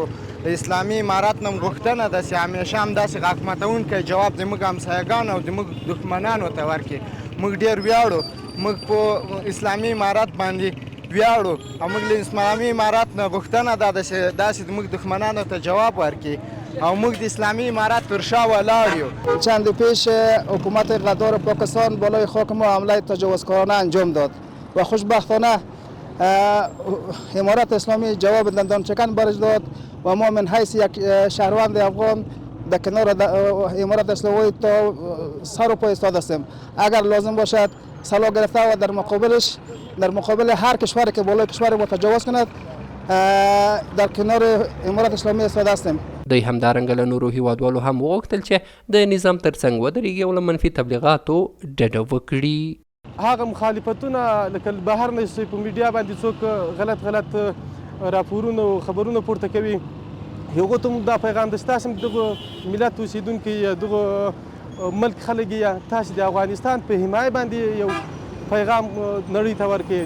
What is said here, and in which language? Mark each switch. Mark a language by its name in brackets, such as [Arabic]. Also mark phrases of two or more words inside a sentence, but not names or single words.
[Pashto] د اسلامي امارت نه غوښتنه ده چې همیشه هم داسې غاښ ماتونکی جواب زموږ همسایګانو او زموږ دښمنانو ته ورکړي. موږ ډېر ویاړو، موږ په اسلامي امارت باندې ویاړو او موږ له اسلامي امارت نه غوښتنه ده چې داسې زموږ دښمنانو ته جواب ورکړي او موږ د اسلامی امارت تر شا ولاړ یو. [Persian] چند پیش حکومت غدار پاکستان بالای خاک ما حمله تجاوزکارانه انجام داد و خوشبختانه امارت اسلامی جواب دندان چکن برش داد و ما من حیث یک شهروند افغان در کنار امارت اسلامی تا سر و پا ایستاده هستیم. اگر لازم باشد سلاح گرفته و در مقابل هر کشوری که بالای کشور ما تجاوز کند در کنار امارت اسلامی ایستاده هستیم. [Pashto] دوی همدارنګه له نورو هیوادوالو هم وغوښتل چې د نظام ترڅنګ ودرېږي او له منفي تبلیغاتو ډډه وکړي. هغه مخالفتونه لکه بهر نه چې په میډیا باندې څوک غلط راپورونه او خبرونه پورته کوي، هغو ته موږ دا پیغام ده چې تاسو هم دغه ملت اوسېدونکي یا دغه ملک خلک یې تاسو د افغانستان په حمایه باندې یو پیغام نړۍ ته ورکړئ.